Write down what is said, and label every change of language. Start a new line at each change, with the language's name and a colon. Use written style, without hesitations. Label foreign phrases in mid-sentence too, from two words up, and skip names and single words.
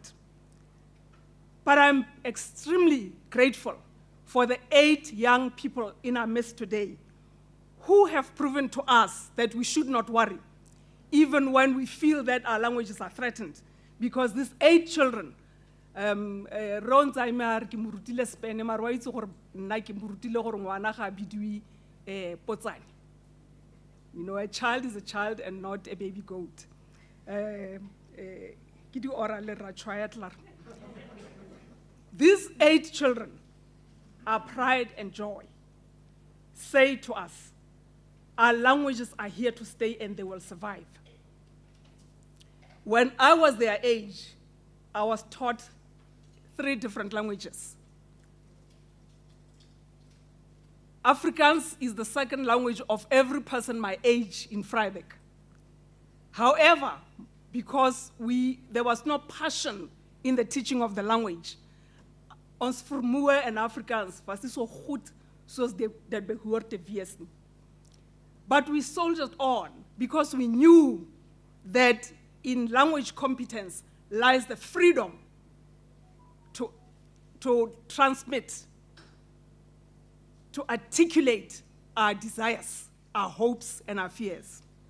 English: But I'm extremely grateful for the 8 young people in our midst today who have proven to us that we should not worry, even when we feel that our languages are threatened. Because these 8 children,
Tswana: Ronzheimer ke mo rutile Spane, mara wa itse gore nna ke mo rutile gore ngwana ga bidiwe potsane.
English: You know, a child is a child and not a baby goat. These 8 children, our pride and joy, say to us, our languages are here to stay and they will survive. When I was their age, I was taught 3 different languages. Afrikaans is the second language of every person my age in Vryburg. However, because there was no passion in the teaching of the language,
Afrikaans: ons vermoë en Afrikaans was nie so goed soos dat behoort te wees nie.
English: But we soldiered on because we knew that in language competence lies the freedom to transmit, to articulate our desires, our hopes, and our fears.